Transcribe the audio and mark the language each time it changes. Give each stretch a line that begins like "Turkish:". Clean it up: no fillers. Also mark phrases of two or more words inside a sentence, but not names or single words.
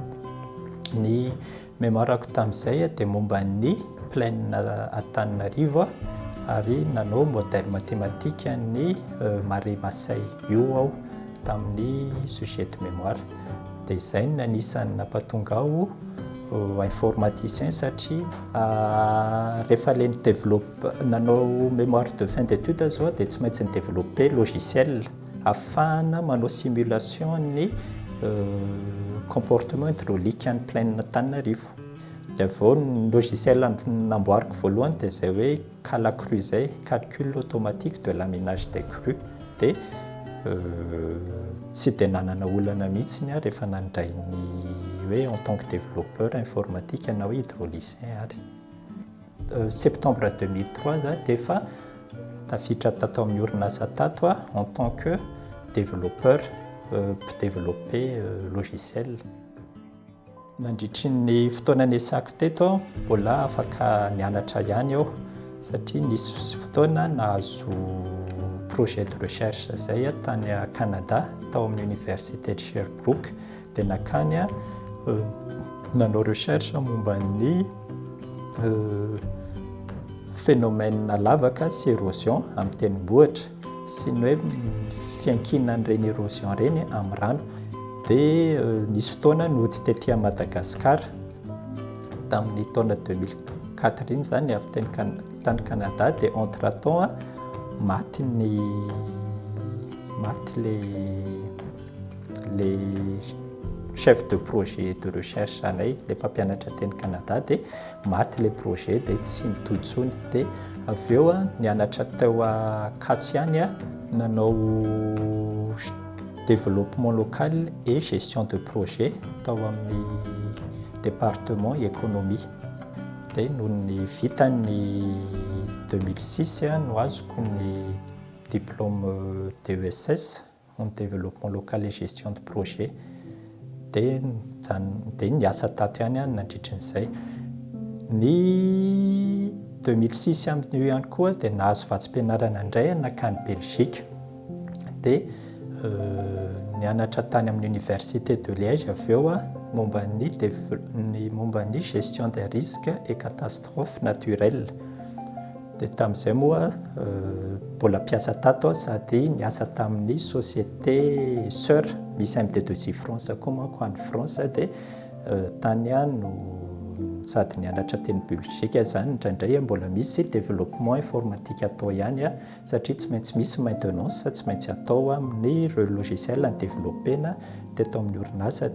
Malagasy: Ny mémoirako tamin'izay dia momba ny plaine Antananarivo ary nanao
French: modèle mathématique
Malagasy: ny Marée Masay io aho tamin'ny
French: sujet de mémoire.
Malagasy: Dia izay no anisan'ny nampatonga aho informaticien satria rehefa ilay nanao
French: mémoire de fin d'études
Malagasy: zao dia tsy maintsy
French: développer logiciel
Malagasy: afahana manao simulation ny
French: comportement hydraulique
Malagasy: any plaine Antananarivo. Dia avao ny logiciel namboariko voalohany dia izay hoe CALACRU zay,
French: calcul automatique de l'aménage des crues.
Malagasy: Dia tsy dia nanana olana mihitsy rehefa nandray ny hoe
French: en tant que développeur informatique
Malagasy: na hoe hydraulicien ary. Septembre 2003 za dia efa tafiditra tato amin'ny orinasa tato
French: en tant que développeur
Malagasy: mpidévelopper logiciel. Nandritry ny fotoana niasako teto mbola afaka nianatra ihany aho satria nisy fotoana nahazo
French: projet de recherche
Malagasy: zay tany Canada tao amin'ny université de Sherbrooke. Dia nakany nanao recherche momba ny phénomène lavaka sy érosion amin'ny tendrombohitra sy ny hoe fiankinan'ireny érosion ireny amin'ny rano. Dia nisy fotoana nody tetỳ Madagasikara tamin'ny taona 2004 iny zany avy tany Canada. Dia
French: entre temps
Malagasy: maty
French: les chef de projet de recherche
Malagasy: anay, le mpampianatra teny Canada, dia maty le projet dia tsy nitody intsony. Dia avy eo nianatra tao Ankatso ihany nanao
French: développement local et gestion de projet
Malagasy: tao amin'ny
French: département économie.
Malagasy: Dia noho ny vita ny 2006 no azoko ny
French: diplôme DESS en développement local et gestion de projet.
Malagasy: Dia niasa tato ihany nandritran'izay. Ny 2006 amin'io ihany koa dia nahazo vatsim-pianarana indray nakany Belgique. Dia nianatra tany amin'ny université de Liège avy eo momba ny
French: gestion des risques et catastrophes naturelles.
Malagasy: Dia tamin'izay moa mbola mpiasa tato sady niasa tamin'ny
French: société sœur
Malagasy: misy MT2I France koa manko any France. Dia tany no sady nianatra teny Belgique zany indraindray mbola misy
French: développement informatique
Malagasy: atao ihany satria tsy maintsy misy maintenance tsy maintsy atao amin'ny logiciel ny développena teto amin'ny orinasa.